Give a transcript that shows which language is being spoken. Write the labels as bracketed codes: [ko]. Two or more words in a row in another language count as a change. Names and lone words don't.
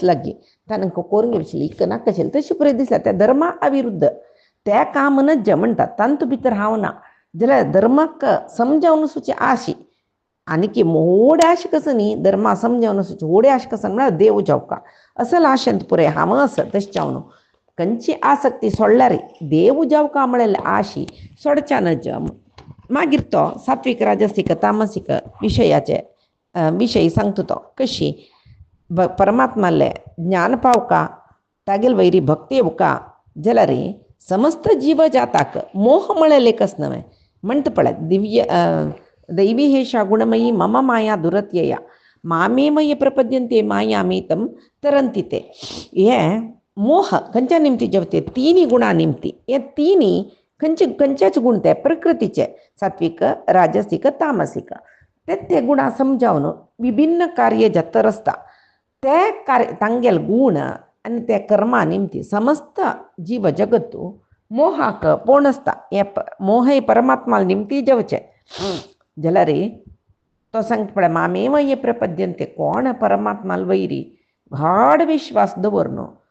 [kok] लागी तांकां कोरूंक घेवशिल्ली इक नाका आशिल्लें तशें पळय दिसलें त्या धर्मा अविरुद्ध त्या कामनच जे म्हणटात तांतू भितर हांव ना जाल्यार धर्माक समजावन आसूचे आशी आनी मोडे आश कसो न्ही धर्मा समजावन आसूचे व्हडे आश कसो म्हळ्यार देव जावका असल आशेंत पुरे हांव आसा तशें जावन खंयची आसक्ती सोडल्यार देव जावका म्हळ्यार आशी सोडच्यानच मागीर तो सात्वीक राजसीक तामसीक विशय सांगता तो कशी परमात्माले ज्ञान पावका तागेल वयरी भक्ती येवका जाल्यार समस्त जीव जाताक मोह म्हळ्यार एकच न्हय म्हणटा पळय दिव्य [sa] दैवी हेषा गुणमयी मम माया दुरत्यया मामेमय प्रपद्यन्ते मायामीतं तरन्ति ते [kok] हे मोह खंयच्या निमती जेवते तिनी गुणां निमती हे तिनी खंयचेच गुण ते प्रकृतीचे सात्विक राजसीक तामसीक ते गुणां समजावन विभिन्न कार्य जत्तर आसता ते कार्य तांगेल गुण आनी ते कर्मा निमती समस्त जीव जगतू मोहाक पोण आसता हे मोह हे परमात्मा निमती जेवचे जाल्यार तो सांगता पळय [sa] मामेमय प्रपद्यन्ते [kok] कोण परमात्माल वयरी गाढ विश्वास दवरनो